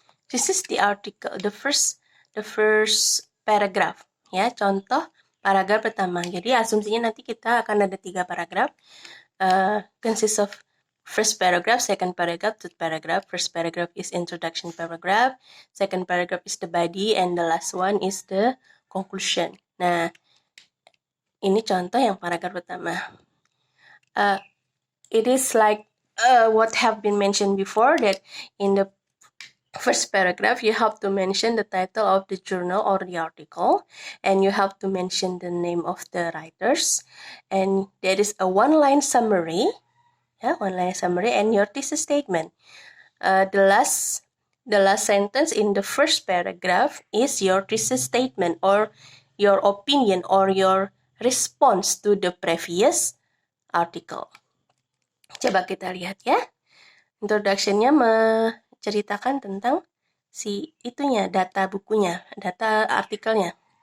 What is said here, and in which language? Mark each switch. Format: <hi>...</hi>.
<en>This is the article, the first paragraph,</en> <id>contoh paragraf pertama. Jadi asumsinya nanti kita akan ada 3 paragraf,</id> <en>consists of first paragraph, second paragraph, third paragraph. First paragraph is introduction paragraph, second paragraph is the body, and the last one is the conclusion.</en> <id>Nah, ini contoh yang paragraf pertama.</id> <en>It is like what have been mentioned before, that in the first paragraph, you have to mention the title of the journal or the article, and you have to mention the name of the writers, and there is a one-line summary, and your thesis statement. The last The last sentence in the first paragraph is your thesis statement or your opinion or your response to the previous article.</en> <id>Coba kita lihat ya. Introduction-nya menceritakan tentang si itunya, data bukunya, data artikelnya.</id>